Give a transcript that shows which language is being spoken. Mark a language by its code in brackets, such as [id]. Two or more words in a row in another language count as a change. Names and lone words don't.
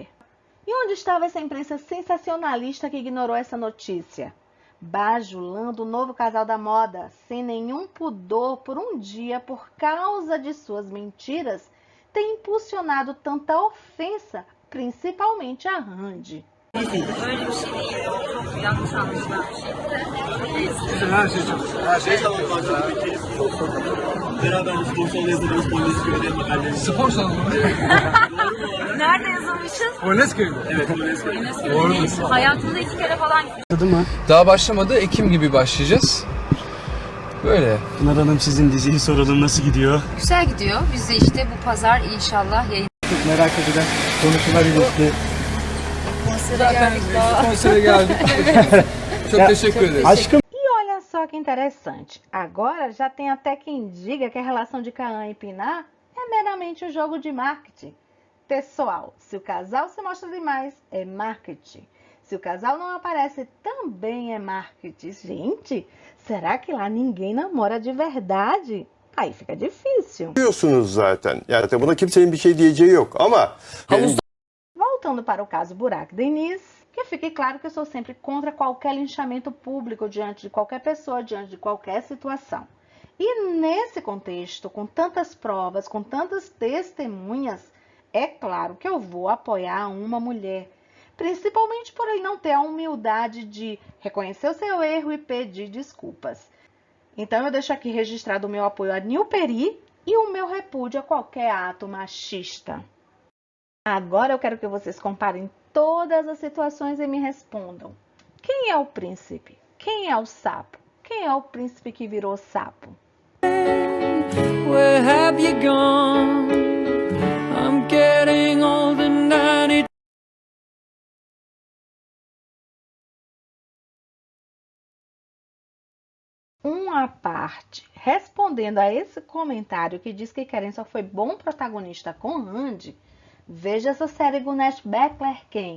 [pt] E onde estava essa imprensa sensacionalista que ignorou essa notícia? Bajulando o novo casal da moda, sem nenhum pudor por um dia por causa de suas mentiras, tem impulsionado tanta ofensa, principalmente a Hande. [tr] Öyle bir şey değil. Çok yanlış anlaşılan bir şey. Her şey tamam kanka. Peki beraber spor salonu yazılımız Polonezköy'de mahalle. Spor salonu. Nerede yazılmışız? Polonezköy'de. Evet Polonezköy'de. Doğru. Hayatımda 2 kere falan gittim. Daha başlamadı. Ekim gibi başlayacağız. Böyle. Pınar Hanım sizin diziyi soralım nasıl gidiyor? Güzel gidiyor. Biz de işte bu pazar inşallah yayın. Merak edilen konuşmalar ilişki. Konsere geldik. Çok teşekkür ederiz. Aşkım. [pt] E olha só que interessante, agora já tem até quem diga que a relação de Kaan e Pinar é meramente um jogo de marketing. Pessoal, se o casal se mostra demais, é marketing. Se o casal não aparece, também é marketing. Gente, será que lá ninguém namora de verdade? Aí fica difícil. [tr] Biliyorsunuz zaten. Yani buna kimsenin bir şey diyeceği yok ama [pt] Voltando para o caso Burak Deniz, que fique claro que eu sou sempre contra qualquer linchamento público diante de qualquer pessoa, diante de qualquer situação. E nesse contexto, com tantas provas, com tantas testemunhas, é claro que eu vou apoiar uma mulher, principalmente por ele não ter a humildade de reconhecer o seu erro e pedir desculpas. Então eu deixo aqui registrado o meu apoio a Nilperi e o meu repúdio a qualquer ato machista. Agora eu quero que vocês comparem todas as situações e me respondam. Quem é o príncipe? Quem é o sapo? Quem é o príncipe que virou sapo? [en] Where have you gone? I'm getting old and I need [pt] Uma parte, respondendo a esse comentário que diz que Keren só foi bom protagonista com Hande, veja essa série Gunesh Beklerken.